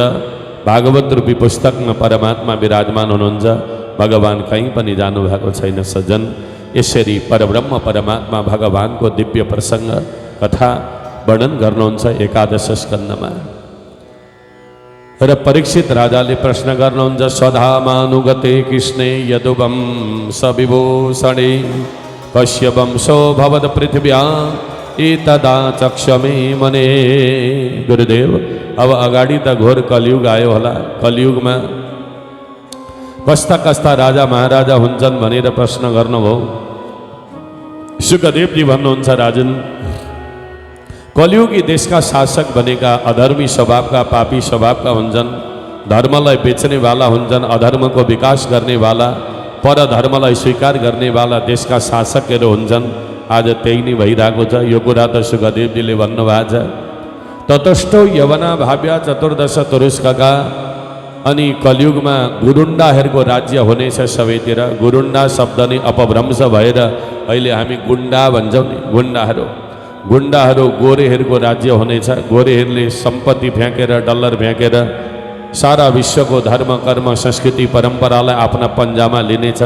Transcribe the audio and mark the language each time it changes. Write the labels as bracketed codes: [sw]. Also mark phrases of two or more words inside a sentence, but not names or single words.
[ne] भागवत रूपी पुस्तकमा परमात्मा विराजमान हुनुहुन्छ। भगवान कहीँ पनि जानु भएको छैन। सज्जन यसरी परब्रह्म परमात्मा भगवानको दिव्य प्रसङ्ग कथा वर्णन गर्नुहुन्छ एकादश स्कन्धमा। र परीक्षित राजाले प्रश्न गर्नुहुन्छ, [sa] स्वधामानुगते कृष्णे यदुवं सविभूषणे कस्य वंशो भवद पृथिव्या एतदा चक्षमे मने। [ne] गुरुदेव अब अगाडि त घोर कलियुग आयो होला। कलियुगमा कस्ता कस्ता राजा महाराजा हुन्छन् भनेर प्रश्न गर्नुभयो। सुखदेवजी भन्नुहुन्छ, राजन [hi] कलियुगी देश का शासक बनेगा, अधर्मी स्वभाव का, पापी स्वभाव का [ne] हुन्छन्, धर्मलाई बेच्ने वाला हुन्छन्, अधर्म को विकास गर्ने वाला, पर धर्मलाई स्वीकार गर्ने वाला देशका शासकहरू हुन्छन्। आज त्यही नै भइरहेको छ। यो कुरा त सुखदेवजीले भन्नुभएको छ। [sa] ततस्थो यवना भाव्य चतुर्दश तुरुष्कका। [ne] अनि कलियुगमा गुरुण्डाहरूको राज्य हुनेछ सबैतिर। गुरुण्डा शब्द नै अपभ्रंश भएर अहिले हामी गुण्डा भन्छौँ नि, गुण्डाहरू गोरेहरूको राज्य हुनेछ। गोरेहरूले सम्पत्ति फ्याँकेर, डलर फ्याँकेर सारा विश्वको धर्म, कर्म, संस्कृति, परम्परालाई आफ्ना पन्जामा लिनेछन्।